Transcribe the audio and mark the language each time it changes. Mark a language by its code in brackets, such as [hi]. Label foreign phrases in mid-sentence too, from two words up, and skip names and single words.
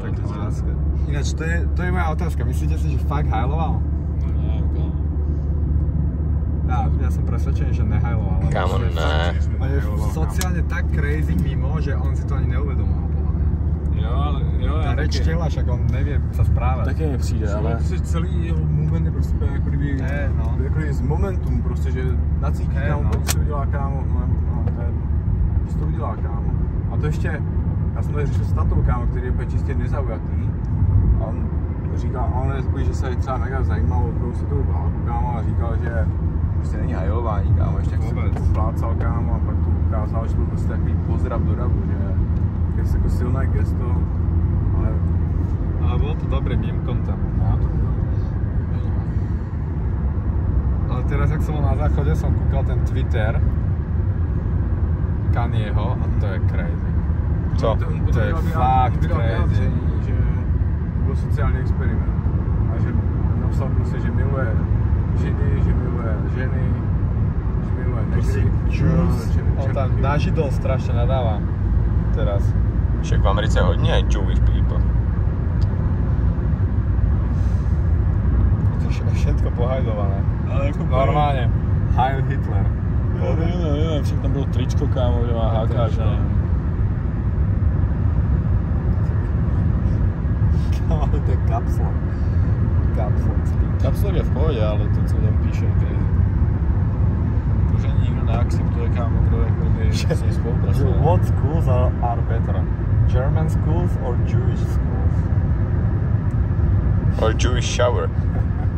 [sk] Tak láska. Ináč, to je moja otázka. Myslíte si, že fakt hajloval? No neviem, kámo. Ja som presvedčený, že nehajloval. [cs] Kámo, ne. [sk] On je sociálne tak crazy mimo, že on si to ani neuvedomoval. [cs] Jo, ale [sk] Tá reč tela, však on nevie sa správať. [cs] Také mi přijde, ale... Prostě celý jeho moment je prostě jako kdyby, jako kdyby z momentum, prostě, že nacítí kámo, to si udělá kámo, že to udělá kámo. A to ještě, já jsem tady řešil s tatou kámo, který je čistě nezaujatý. A on říkal, on je takový, že se třeba mega zajímal o druhou světovou válku kámo a říkal, že prostě není hajlování kámo, ještě jak se to plácal kámo a pak to ukázal, že to byl prostě takový pozdrav do davu, že je jako silné gesto, [sk] ale bol to dobrý [en] meme content. [cs] no to bylo. [sk] Ale teraz, jak som bol na záchode, som kúkal ten Twitter Kanyeho a to je crazy. [cs] Co? To je fakt crazy. Že to byl sociální experiment. A že napsal prostě, že miluje židy, že miluje ženy, že miluje negry. [sk] On tam na židov strašne nadáva. Teraz. [cs] Však v Americe hodně [en] Jewish people. [sk] To je všetko pohajlované. [cs] Ale jako [sk] Normálne. [de] Heil Hitler. [cs] Nevím, však tam bylo tričko kámo, že má hákáč, ne? Kámo, to je kapslok. Kapslok. Kapslok je v pohodě, ale to, co tam píše, je crazy. To, že nikdo neakceptuje kámo, kdo jako by s ním spolupracuje. [en] What schools are better? German schools or Jewish schools? Or Jewish shower.